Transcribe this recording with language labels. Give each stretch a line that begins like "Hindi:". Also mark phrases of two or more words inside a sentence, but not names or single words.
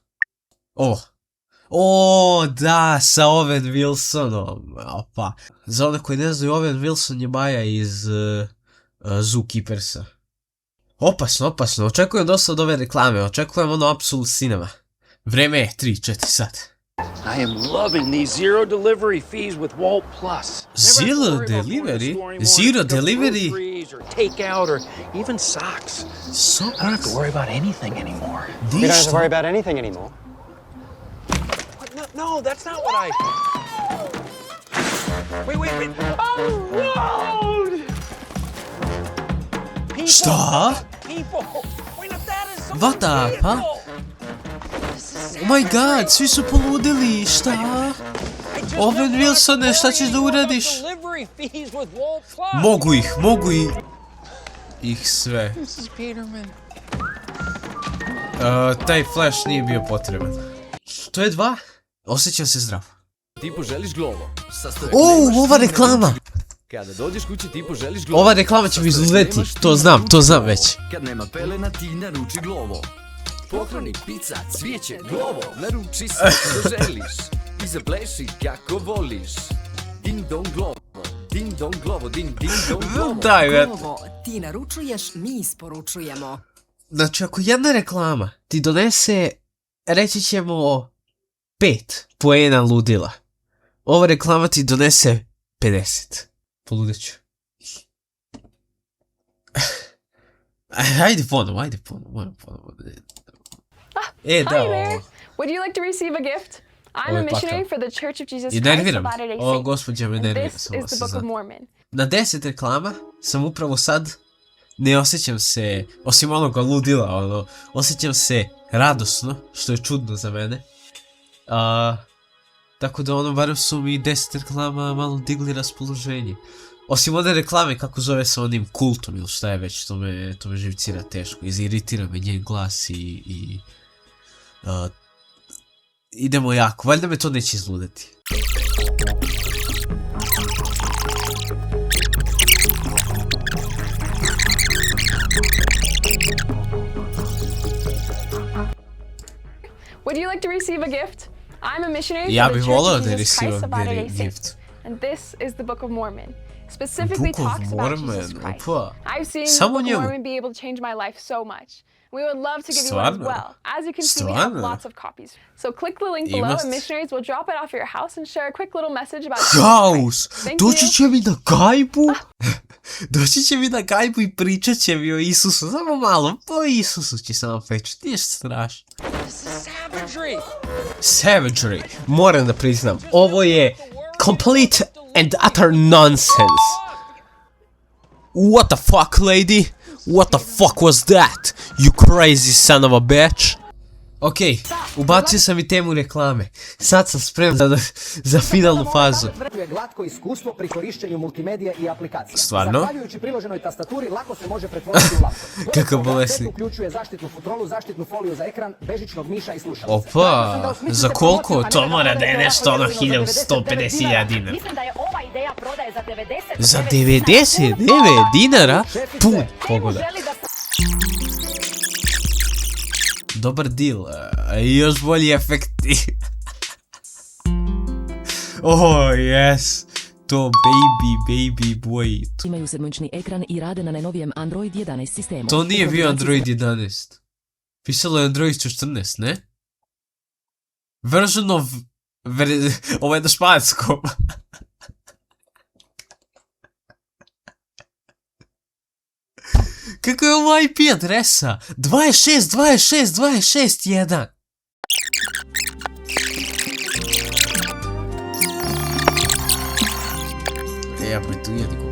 Serbian: Da, sa Owen Wilsonom. Opa. Za one koji ne znaju, Owen Wilson je Maja iz Zookeepersa. Opasno. Očekujem dosta od ove reklame. Očekujem ono
English: Absolute Cinema.
Serbian: Vreme je 3-4 sat.
English: I am loving these zero delivery fees with Walt Plus. Zero delivery? Zero delivery? Or takeout or even socks. I don't have to worry about anything anymore. You don't have to worry about anything anymore. No, that's not what I... Wait. Oh, no! Šta? What the fuck? Oh my god,
Serbian: svi su poludili, šta? Owen Wilsone, šta ćeš da uradiš? Mogu ih sve. Taj flash nije bio potreban. To je 2. Osjećam se zdrav. Ti poželiš glovo. Ova reklama! Kada dođeš kući ti poželiš glovo. Ova reklama će mi izuzeti, to znam već. Kad nema pelena ti naruči glovo. Pokloni, pizza, cvijeće, glovo. Naruči se što želiš. I zapleši kako voliš. Ding dong glovo. Ding dong glovo. Ding dong glovo. Glovo, ti naručuješ, mi isporučujemo. Znači ako jedna reklama ti donese, reći ćemo 5 poena ludila, ova reklama ti donese 50. Poludit ću. Ajde ponovo.
English: Hi there. Would you like to receive a gift? I'm a missionary for the Church of Jesus Christ of Latter-day Saints. And this is the Book of Mormon.
Serbian: Na 10 reklama sam upravo sad, ne osjećam se, osim onoga ludila, osjećam se radosno, što je čudno za mene. Tako da barem su mi 10 reklama malo digli raspoloženje. Osim one reklame kako zove sa onim kultom ili šta je već, to me živcira teško, iziritira me njen glas i idemo jako, valjda me to neće izludeti.
English: Would you like to receive a gift? I'm a missionary for the Church of Jesus Christ of Latter-day Saints. And this is the Book of Mormon. Specifically talks about Jesus Christ. I've seen the Book of Mormon be able to change my life so much. We would love to give you one as well. As you can see, we have lots of copies. So click the link below and missionaries will drop it off your house and share a quick little message about Jesus Christ.
Serbian: Doći će mi na gajbu? Doći će mi na gajbu i pričat će mi o Isusu. Samo malo, po Isusu će samo pričati, ništa strašno.
English: This is savagery. Savagery.
Serbian: Moram da priznam, ovo je
English: complete and utter nonsense. What the fuck, lady? What the fuck was that? You crazy son of a bitch.
Serbian: Okej, ubacio sam i temu reklame. Sad sam spreman za finalnu fazu. Glatko iskustvo pri korišćenju multimedija i aplikacija. Stvarno? Zahvaljujući priloženoj tastaturi lako se može pretvoriti u laptop. Kakav bolesnik. Uključuje zaštitnu futrolu, zaštitnu foliju za ekran, bežičnog miša i slušalica. Opa, za koliko? To mora da je nešto ono 150.000 dinara. Mislim da je ova ideja prodaje za 99. Za 99 dinara? Pum, pogoda. Dobar deal, još bolji efekti.
English: Oh, yes. To baby boy.
Serbian: Imaju 7-inčni ekran i rade na najnovijem Android 11 sistemu. To nije bio Android 11. Pisalo je Android 14, ne?
English: Version of...
Serbian: Ovo je na španskom. Kako je ovo IP adresa? 26.26.26.1. Ja bi tu jediko.